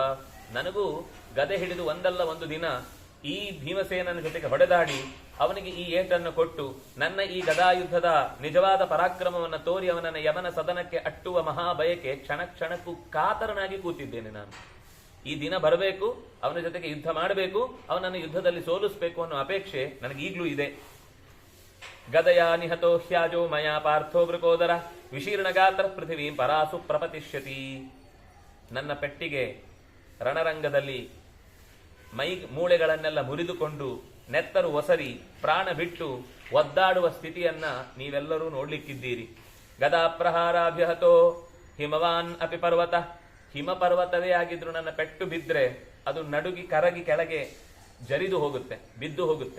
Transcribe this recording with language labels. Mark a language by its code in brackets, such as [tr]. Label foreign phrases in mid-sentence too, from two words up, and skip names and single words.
[kn] ನನಗೂ ಗದೆ ಹಿಡಿದು ಒಂದಲ್ಲ ಒಂದು ದಿನ ಈ ಭೀಮಸೇನನ ಜೊತೆಗೆ ಹೊಡೆದಾಡಿ ಅವನಿಗೆ ಈ ಏಟನ್ನು ಕೊಟ್ಟು ನನ್ನ ಈ ಗದಾಯುದ್ಧದ ನಿಜವಾದ ಪರಾಕ್ರಮವನ್ನು ತೋರಿ ಅವನನ್ನ ಯಮನ ಸದನಕ್ಕೆ ಅಟ್ಟುವ ಮಹಾಭಯಕ್ಕೆ ಕ್ಷಣ ಕ್ಷಣಕ್ಕೂ ಕಾತರನಾಗಿ ಕೂತಿದ್ದೇನೆ ನಾನು. ಈ ದಿನ ಬರಬೇಕು, ಅವನ ಜೊತೆಗೆ ಯುದ್ಧ ಮಾಡಬೇಕು, ಅವನನ್ನು ಯುದ್ಧದಲ್ಲಿ ಸೋಲಿಸಬೇಕು ಅನ್ನೋ ಅಪೇಕ್ಷೆ ನನಗೀಗ್ಲೂ ಇದೆ. [sa] ಗದಯ ನಿಹತೋ ಹ್ಯಾಜೋ ಮಯಾ ಪಾರ್ಥೋ ವೃಕೋದರ ವಿಶೀರ್ಣಗಾತ್ರ ಪೃಥಿವೀಂ ಪರಾಸು ಪ್ರಪತಿಷ್ಯತಿ. [kn] ನನ್ನ ಪೆಟ್ಟಿಗೆ ರಣರಂಗದಲ್ಲಿ ಮೈ ಮೂಳೆಗಳನ್ನೆಲ್ಲ ಮುರಿದುಕೊಂಡು ನೆತ್ತರು ಒಸರಿ ಪ್ರಾಣ ಬಿಟ್ಟು ಒದ್ದಾಡುವ ಸ್ಥಿತಿಯನ್ನ ನೀವೆಲ್ಲರೂ ನೋಡ್ಲಿಕ್ಕಿದ್ದೀರಿ. [sa] ಗದಾ ಪ್ರಹಾರಾಭ್ಯಹತೋ ಹಿಮವಾನ್ ಅಪಿ ಪರ್ವತ, [kn] ಹಿಮ ಪರ್ವತವೇ ಆಗಿದ್ರು ನನ್ನ ಪೆಟ್ಟು ಬಿದ್ರೆ ಅದು ನಡುಗಿ ಕರಗಿ ಕೆಳಗೆ ಜರಿದು ಹೋಗುತ್ತೆ, ಬಿದ್ದು ಹೋಗುತ್ತೆ.